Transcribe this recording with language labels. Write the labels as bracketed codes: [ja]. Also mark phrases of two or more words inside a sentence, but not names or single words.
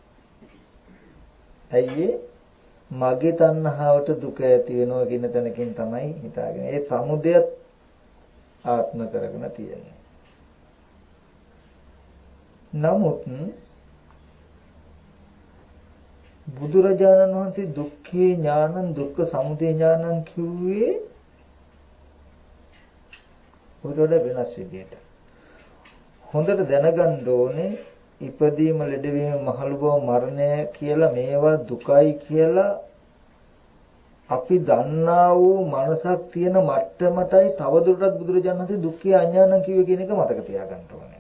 [si] ඇයි මගේ තණ්හාවට දුක ඇති වෙනවා කියන තැනකින් තමයි හිතාගෙන. ඒ සමුදයත් ආත්ම කරගෙන තියෙන්නේ. නමුත් බුදුරජාණන් වහන්සේ [pi] දුක්ඛේ ඥානං දුක්ඛ සමුදය ඥානං [si] කිව්වේ උඩට වෙනස් විදියට. හොඳට දැනගන්න ඕනේ ඉපදීම ලෙඩවීම මහලු බව මරණය කියලා මේවා දුකයි කියලා අපි දන්නා වූ මනසක් තියෙන මට්ටමටයි තවදුරටත් බුදුරජාණන් වහන්සේ [pi] දුක්ඛේ අඥානං [si] කිව්වේ කියන එක මතක තියාගන්න ඕනේ.